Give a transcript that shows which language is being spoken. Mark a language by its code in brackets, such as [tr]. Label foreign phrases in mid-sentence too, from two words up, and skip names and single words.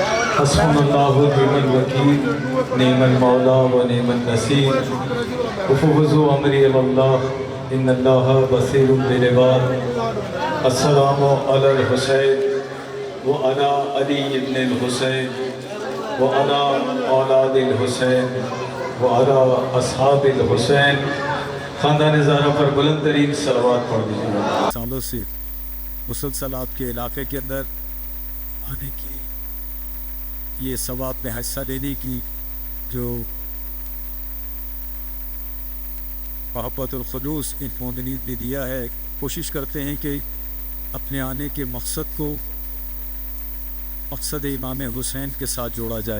[ar] حسبنا الله ونعم الوكيل نعم المولى ونعم النصير وأفوض أمري إلى الله إن الله بصير بالعباد. السلام على الحسين وعلى علي بن الحسين وعلى أولاد الحسين وعلى أصحاب الحسين. [hi] ख़ानदान ज़हरा पर बुलंद तरीन सलवात पढ़ दीजिए। सालों से मुसलसल आपके इलाके के अंदर आने की, ये सवाब में हिस्सा लेने की जो मोहब्बतुल खुलूस इन मोमिनीन ने दिया है, कोशिश करते हैं कि अपने आने के मकसद को मकसद इमाम हुसैन के साथ जोड़ा जाए।